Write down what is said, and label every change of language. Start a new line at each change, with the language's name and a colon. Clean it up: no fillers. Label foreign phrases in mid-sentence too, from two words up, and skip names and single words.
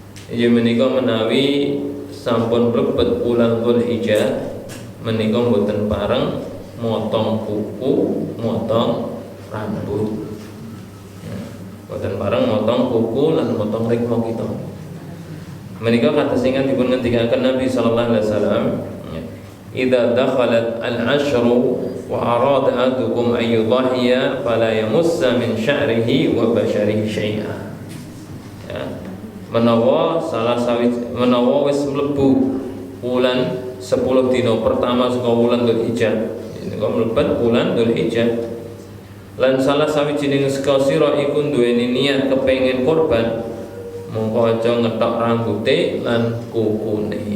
Javanese: inggih menika menawi sampun mlebet wulan Dzulhijjah menika mboten pareng motong kuku, motong rambut. Mboten pareng motong kuku lan motong rikma kita. Menika kados ingkang dipun ngendikaken Nabi
Arabic: صلى الله عليه وسلم، إذا دخلت العشر وأراد أحدكم أن يضحي فلا يمس من شعره وبشره شيئا."
Javanese: Ya. Menawa wis mlebu wulan 10 dina pertama saka wulan Dzulhijjah, niku mlebet wulan Dzulhijjah, lan salah sawijining saka sira iku duweni niat kepengin kurban, mongko aja ngetok rambuté lan kukune.